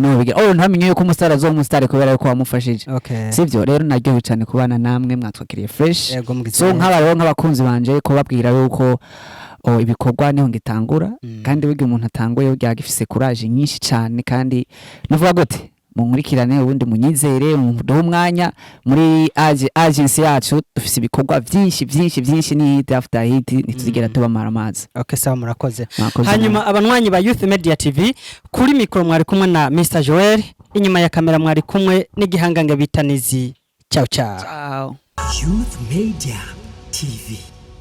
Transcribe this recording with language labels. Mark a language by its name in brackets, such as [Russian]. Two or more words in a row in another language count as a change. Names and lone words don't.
[Rundi] niwe bigira ntamenye yuko umustare azo umustare kubera yuko wamufashije sivyo rero naryohe cyane kubana namwe mwatwakiriye [English] fresh so [Rundi] nk'abarero nk'abakunzi banje ko babwira yuko ibikorwa niho ngitangura kandi wiga umuntu atanguye byagifise courage nyinshi cyane kandi nuvuga gute munkurikirane ubundi munyizere muduhe umwanya muri agency yacu dufise ibikorwa byinshi ni [English] hit after hit [Rundi] nituzigera tubamara amazi sawa murakoze hanyuma abanwanyi ba Youth Media TV kuri mikro mwari kumwe na Mr Joel inyuma ya kamera mwari kumwe n'igihangange bitanizi ciao Youth Media TV